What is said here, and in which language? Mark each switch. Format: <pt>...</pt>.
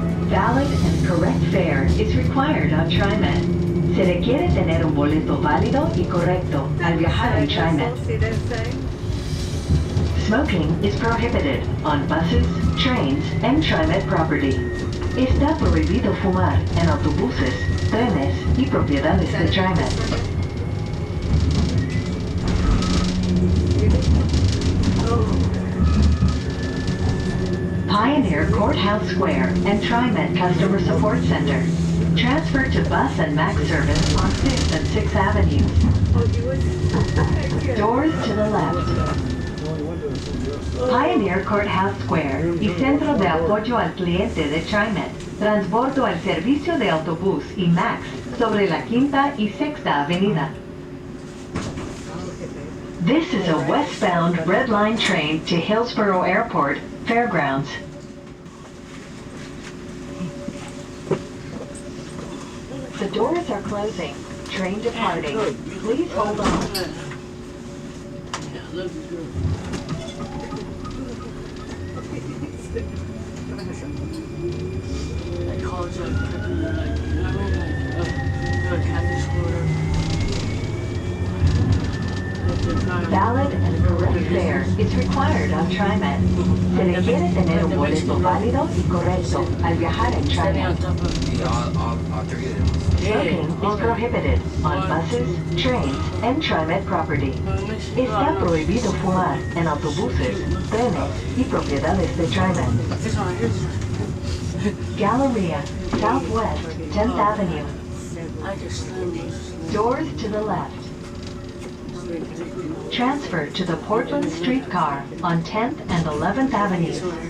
<en>Valid and correct fare is required on TriMet.</en> <es>Se requiere tener un boleto válido y correcto al viajar en TriMet.</es> <en>Smoking is prohibited on buses, trains, and TriMet property.</en> <es>Está prohibido fumar en autobuses, trenes y propiedades de TriMet.</es> <en>Pioneer Courthouse Square and TriMet Customer Support Center. Transfer to bus and MAX service on 5th and 6th Avenues. Doors to the left.</en> <es>Pioneer Courthouse Square y Centro de Apoyo al Cliente de TriMet. Transbordo el servicio de autobús y MAX sobre la 5ª y 6ª Avenida.</es> <en>This is a westbound Red Line train to Hillsborough Airport, Fairgrounds. The doors are closing. Train departing. Please hold on. Valid and correct fare is required on TriMet.</en> <es>Se requiere tener un boleto válido y correcto al viajar en TriMet.</es> <en>Smoking is prohibited on buses, trains, and TriMet property.</en> <es>Está prohibido fumar en autobuses, trenes y propiedades de TriMet.</es> <en>Galleria, Southwest 10th Avenue. Doors to the left. Transfer to the Portland streetcar on 10th and 11th Avenues.</en>